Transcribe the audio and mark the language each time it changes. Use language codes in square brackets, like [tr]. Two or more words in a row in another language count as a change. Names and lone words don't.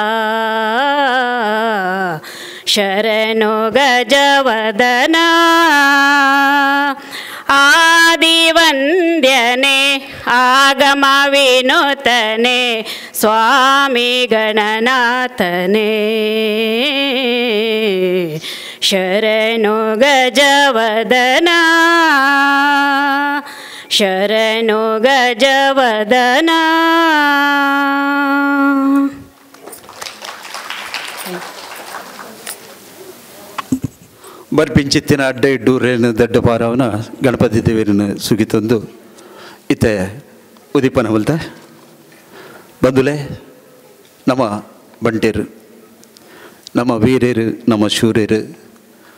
[kn] ಶರಣು ಗಜವದನ ಆದಿವಂದ್ಯನೆ ಆಗಮ ವಿನೂತನೆ ಸ್ವಾಮಿ ಗಣನಾಥನೆ ಶರಣು ಗಜವದನ ಶರಣು ಗಜವದನ. [tcy] ಬರ್ಪಿಂಚಿತ್ತಿನ ಅಡ್ಡ ಇಡ್ಡೂರೇನು ದಡ್ಡ ಪಾರವನ ಗಣಪತಿ ದೇವರನ್ನು ಸುಗಿತೊಂದು ಇತ್ತೆ ಉದಿಪನ ಹೊಲ್ತ ಬಂದುಲೆ ನಮ್ಮ ಬಂಟೇರು ನಮ್ಮ ವೀರ್ಯರು ನಮ್ಮ ಶೂರ್ಯರು